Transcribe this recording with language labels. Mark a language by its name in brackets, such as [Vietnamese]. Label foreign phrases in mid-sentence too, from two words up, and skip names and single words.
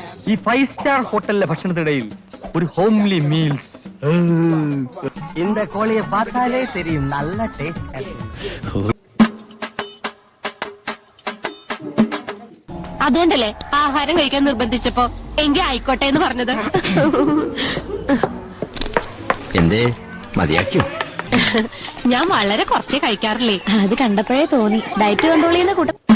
[Malayalam] ഈ 5 സ്റ്റാർ ഹോട്ടലിലെ ഭക്ഷണത്തിനിടയിൽ ഒരു [English] homely meals. [Tamil] இந்த கோழியை பார்த்தாலே தெரியும் நல்ல டேஸ்ட். [Malayalam] അതുകൊണ്ടല്ലേ ആഹാരം കഴിക്കാൻ നിർബന്ധിച്ചപ്പോ എങ്കിൽ ആയിക്കോട്ടെ എന്ന് പറഞ്ഞത്. എന്തേ മതിയാക്കിയോ? ഞാൻ വളരെ കുറച്ചേ കഴിക്കാറില്ലേ. അത് കണ്ടപ്പോഴേ തോന്നി [English] diet control [Malayalam] ചെയ്യുന്ന കൂട്ടം.